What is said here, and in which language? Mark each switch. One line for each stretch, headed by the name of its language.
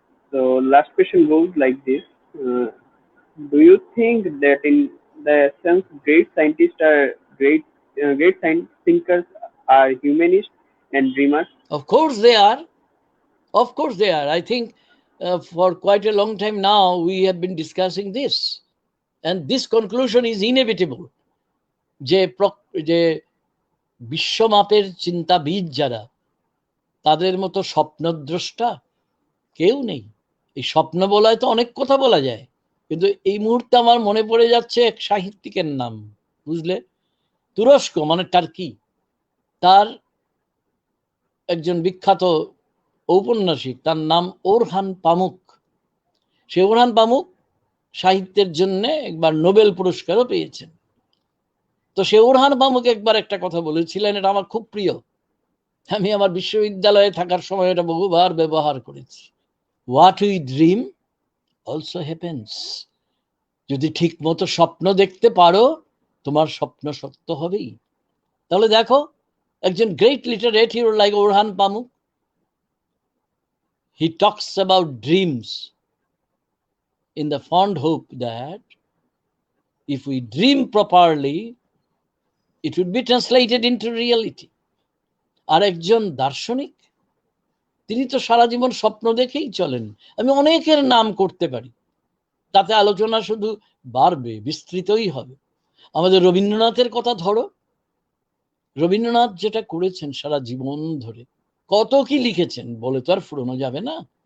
English: so last question goes like this. Uh, do you think that in the sense great scientists are great science thinkers are humanists and dreamers? Of course they are. Of course they are. I think for quite a long time now we have been discussing this, and this conclusion is inevitable.
Bangla: যে বিশ্বমাপের চিন্তাবিদ যারা, তাদের মতো স্বপ্নদ্রষ্টা কেউ নেই। এই স্বপ্ন বলায় তো অনেক কথা বলা যায়, কিন্তু এই মুহূর্তে আমার মনে পড়ে যাচ্ছে এক সাহিত্যিকের নাম, বুঝলে, তুরস্ক মানে টার্কি, তার একজন বিখ্যাত ঔপন্যাসিক, তার নাম ওরহান পামুক। সে ওরহান পামুক সাহিত্যের জন্য একবার নোবেল পুরস্কারও পেয়েছেন। তো সে ওরহান পামুক একবার একটা কথা বলেছিলেন, এটা আমার খুব প্রিয়, আমি আমার বিশ্ববিদ্যালয়ে থাকার সময় এটা বহুবার ব্যবহার করেছি।
English: What we dream also happens.
Bangla: যদি ঠিক মতো স্বপ্ন দেখতে পারো, তোমার স্বপ্ন সত্য হবেই। তাহলে দেখো, একজন
English: Great literate hero like Orhan Pamuk, he talks about dreams in the fond hope that if we dream properly, it would be translated into reality.
Bangla: আর একজন দার্শনিক, তিনি তো সারা জীবন স্বপ্ন দেখেই চলেন। আমি অনেকের নাম করতে পারি, তাতে আলোচনা শুধু বাড়বে, বিস্তৃতই হবে। আমাদের রবীন্দ্রনাথের কথা ধরো, রবীন্দ্রনাথ যেটা করেছেন সারা জীবন ধরে, কত কি লিখেছেন বলে তো আর ফুরানো যাবে না।